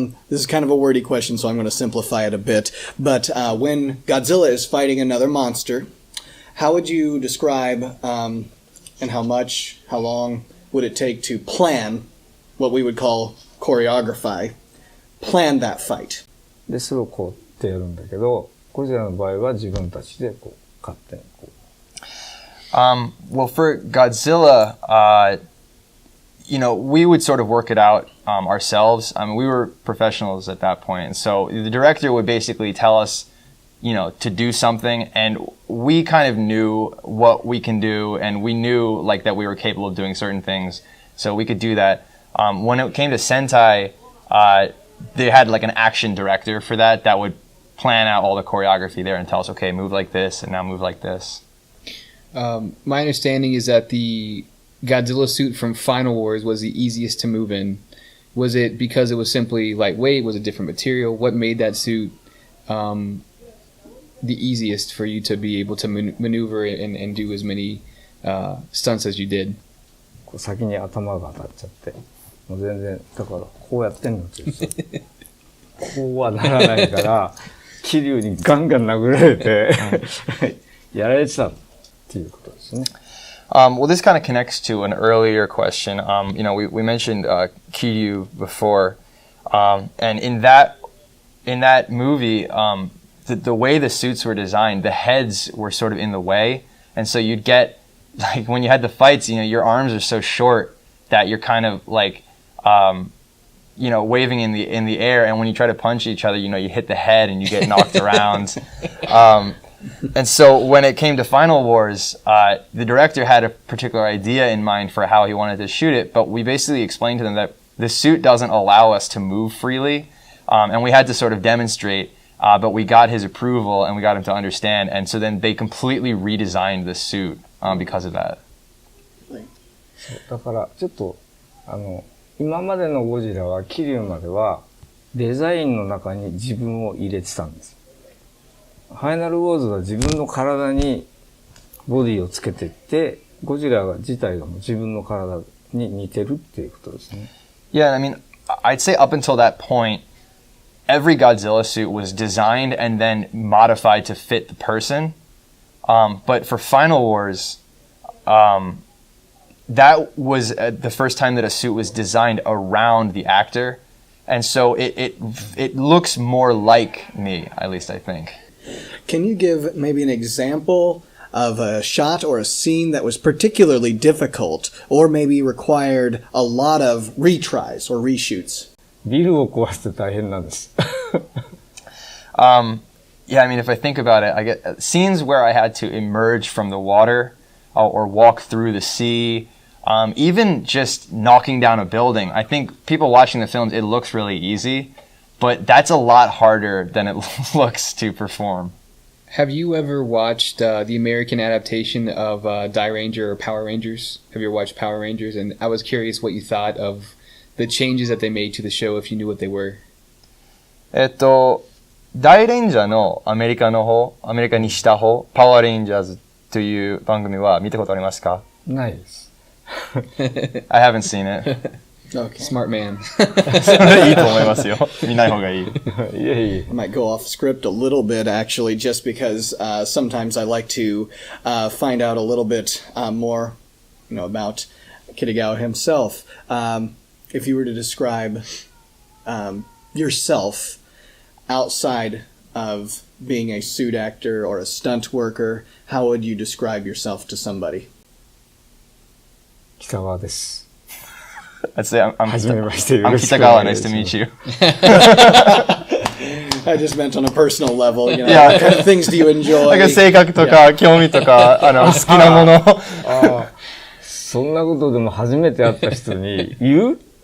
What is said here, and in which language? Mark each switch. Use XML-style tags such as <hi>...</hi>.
<en>This is kind of a wordy question, so I'm going to simplify it a bit. But when Godzilla is fighting another monster, how would you describe and how long would it take to plan what we would call choreography, plan that fight?</en> <ja>で、それをこうってやるんだけど、ゴジラの場合は自分たちでこう勝手にこう。</ja> <en>Well, for Godzilla, you know, we would sort of work it out ourselves. I mean, we were professionals at that point. And so the director would basically tell us, you know, to do something. And we kind of knew what we can do. And we knew, like, that we were capable of doing certain things. So we could do that. When it came to Sentai, they had, like, an action director for that would plan out all the choreography there and tell us, okay, move like this and now move like this. My understanding is that the Godzilla suit from Final Wars was the easiest to move in. Was it because it was simply lightweight? Was it different material? What made that suit the easiest for you to be able to maneuver and do as many stunts as you did?</en> <ja>先に頭が当たっちゃって、もう全然、だからこうやってんのって言うとこうはならないから、桐生にガンガン殴られて、やられてたっていうことですね。</ja> <en>Well, this kind of connects to an earlier question. You know, we mentioned Kaiju before, and in that movie, the way the suits were designed, the heads were sort of in the way, and so you'd get, like, when you had the fights, you know, your arms are so short that you're kind of like, you know, waving in the air, and when you try to punch each other, you know, you hit the head and you get knocked around. And so when it came to Final Wars, the director had a particular idea in mind for how he wanted to shoot it, but we basically explained to them that the suit doesn't allow us to move freely, and we had to sort of demonstrate, but we got his approval and we got him to understand, and so then they completely redesigned the suit because of that.</en> <ja>だからちょっと今までのゴジラは桐生まではデザインの中に自分を入れてたんです。ファイナルウォーズは自分の体にボディをつけていって、ゴジラ自体がもう自分の体に似てるっていうことですね。</ja> <en>Yeah, I mean, I'd say up until that point, every Godzilla suit was designed and then modified to fit the person. But for Final Wars, that was the first time that a suit was designed around the actor. And so it looks more like me, at least I think. Can you give maybe an example of a shot or a scene that was particularly difficult or maybe required a lot of retries or reshoots?</en> <ja>ビルを壊して大変なんです。</ja> <en>Yeah, I mean, if I think about it, I get scenes where I had to emerge from the water or walk through the sea, even just knocking down a building. I think people watching the films, it looks really easy, but that's a lot harder than it looks to perform. Have you ever watched the American adaptation of Die Ranger or Power Rangers? Have you ever watched Power Rangers? And I was curious what you thought of the changes that they made to the show, if you knew what they were.</en> <ja>大レンジャーのアメリカにした方、パワーレンジャーズという番組は見たことありますか？ないです。</ja> <en>I haven't seen it. Okay. Smart man.</en> <ja>いいと思いますよ。見ない方がいい。いえいえ。</ja> <en>I might go off script a little bit, actually, just because sometimes I like to find out a little bit more, about Kitagawa himself. If you were to describe yourself outside of being a suit actor or a stunt worker, how would you describe yourself to somebody?</en> <ja>北川です。</ja> <en>I'd say I'm</en> <ja>はじめまして。</ja> <en>I'm Kitagawa. Nice to meet you. I just meant on a personal level, Yeah. what kind of things do you enjoy?</en> <ja>なんか性格とか興味とか好きなもの。そんなことでも初めて会った人に言う？</ja>